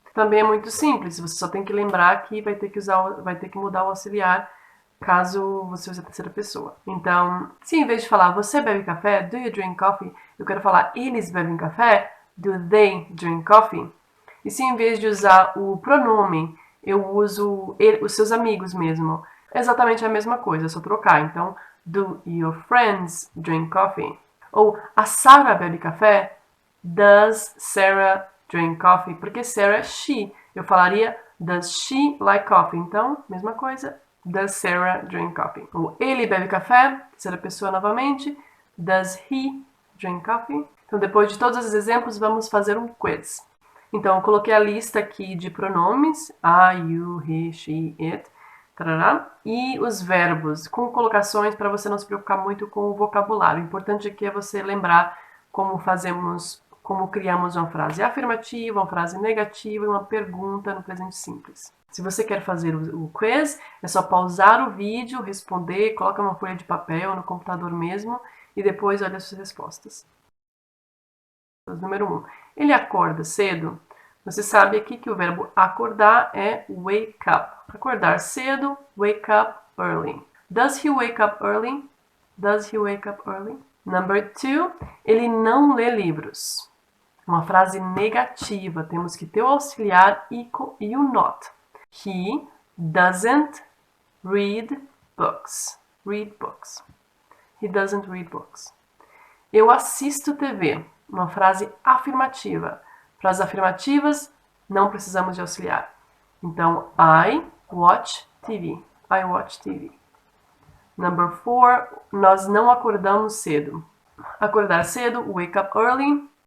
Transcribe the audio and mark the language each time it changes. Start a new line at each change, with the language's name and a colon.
Portuguese: Também é muito simples. Você só tem que lembrar que vai ter que mudar o auxiliar caso você use a terceira pessoa. Então, se em vez de falar você bebe café,
English: do you drink coffee,
Portuguese: eu quero falar eles bebem café,
English: do they drink coffee?
Portuguese: E se em vez de usar o pronome, eu uso os seus amigos mesmo, é exatamente a mesma coisa, é só trocar. Então,
English: do your friends drink coffee?
Portuguese: Ou a Sarah bebe café?
English: Does Sarah drink coffee?
Portuguese: Porque Sarah é
English: she.
Portuguese: Eu falaria
English: does she like coffee?
Portuguese: Então, mesma coisa.
English: Does Sarah drink coffee?
Portuguese: Ou ele bebe café? Terceira pessoa novamente.
English: Does he drink coffee?
Portuguese: Então, depois de todos esses exemplos, vamos fazer um quiz. Então, eu coloquei a lista aqui de pronomes.
English: I, you, he, she, it.
Portuguese: Tarará, e os verbos, com colocações para você não se preocupar muito com o vocabulário. O importante aqui é você lembrar como criamos uma frase afirmativa, uma frase negativa e uma pergunta no presente simples. Se você quer fazer o quiz, é só pausar o vídeo, responder, coloca uma folha de papel no computador mesmo e depois olha as suas respostas. Número 1. Ele acorda cedo? Você sabe aqui que o verbo acordar é wake up. Acordar cedo,
English: wake up early. Does he wake up early? Does he wake up early? Number 2.
Portuguese: Ele não lê livros. Uma frase negativa. Temos que ter o auxiliar e o not.
English: He doesn't read books. Read books. He doesn't read books.
Portuguese: Eu assisto TV. Uma frase afirmativa. Frases afirmativas, não precisamos de auxiliar. Então,
English: I watch TV. I watch TV. Number 4,
Portuguese: nós não acordamos cedo. Acordar cedo,
English: wake up early.